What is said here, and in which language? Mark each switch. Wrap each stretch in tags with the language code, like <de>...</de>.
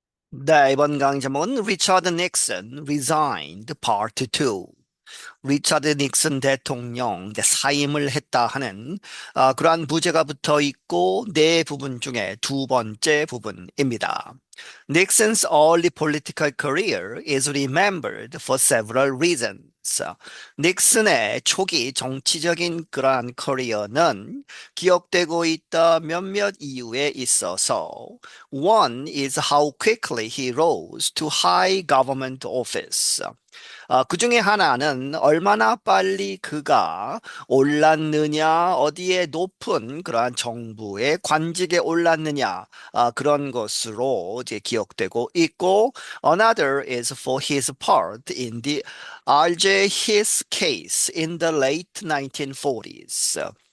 <ko>네, 이번 강의 제목은</ko> <en>Richard Nixon resigned Part 2.</en> <ko>리차드 닉슨 대통령 이제 사임을 했다 하는 그러한 부제가 붙어 있고 네 부분 중에 두 번째 부분입니다.</ko> <en>Nixon's early political career is remembered for several reasons.</en> <ko>닉슨의 초기 정치적인 그러한 커리어는 기억되고 있다 몇몇 이유에 있어서</ko> <en>One is how quickly he rose to high government office.</en> <ko>그 중에 하나는 얼마나 빨리 그가 올랐느냐, 어디에 높은 그러한 정부의 관직에 올랐느냐, 그런 것으로 이제 기억되고 있고,</ko> <en>another is for his part in the RJ His case in the late 1940s.</en>